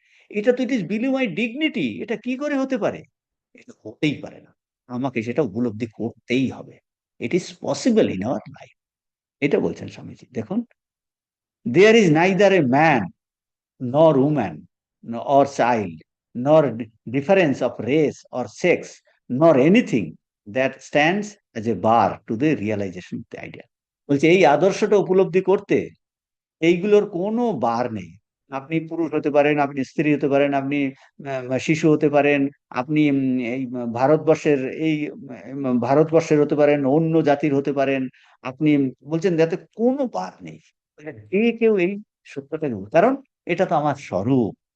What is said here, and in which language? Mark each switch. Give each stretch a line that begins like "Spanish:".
Bangla: এটা তো,
English: It is below my dignity.
Bangla: এটা কি করে হতে পারে? এটা হতেই পারে না। আমাকে সেটা উপলব্ধি করতেই হবে।
English: It is possible in our life.
Bangla: এটা বলছেন স্বামীজি। দেখুন,
English: There is neither a man nor woman or child, nor difference of race or sex, nor anything that stands as a bar to the realization of the idea.
Bangla: বলছে এই আদর্শটা উপলব্ধি করতে এইগুলোর কোনো বার নেই। আপনি পুরুষ হতে পারেন, আপনি স্ত্রী হতে পারেন, আপনি শিশু হতে পারেন, আপনি এই ভারতবর্ষের ভারতবর্ষের হতে পারেন, অন্য জাতির হতে পারেন। আপনি বলছেন যাতে কোনো বার নেই, যে কেউ এই সত্যটা কারণ এটা তো আমার স্বরূপ।